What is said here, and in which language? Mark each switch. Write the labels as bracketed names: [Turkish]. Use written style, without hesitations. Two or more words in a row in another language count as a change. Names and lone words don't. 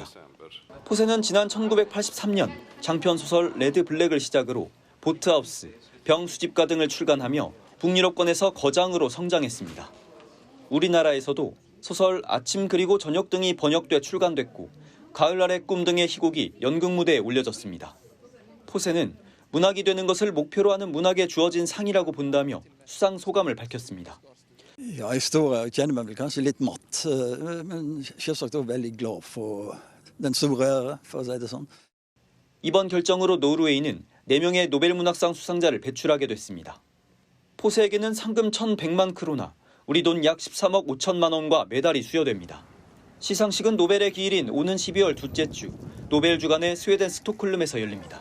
[Korean] 포세는 지난 1983년 장편 소설 레드 블랙을 시작으로 보트하우스, 병 수집가 등을 출간하며 북유럽권에서 거장으로 성장했습니다. 우리나라에서도 소설 아침 그리고 저녁 등이 번역돼 출간됐고 가을날의 꿈 등의 희곡이 연극 무대에 올려졌습니다. 포세는 문학이 되는 것을 목표로 하는 문학에 주어진 상이라고 본다며 수상 소감을 밝혔습니다. [Norwegian] Ja, I kjenner meg vel kanskje litt matt, men selvsagt også veldig glad for den store ære, for å si det sånn. [Korean] 이번 결정으로 노르웨이는 4명의 노벨 문학상 수상자를 배출하게 됐습니다. 포세에게는 상금 1,100만 크로나, 우리 돈 약 13억 5천만 원과 메달이 수여됩니다. 시상식은 노벨의 기일인 오는 12월 둘째 주 노벨 주간의 스웨덴 스톡홀름에서 열립니다.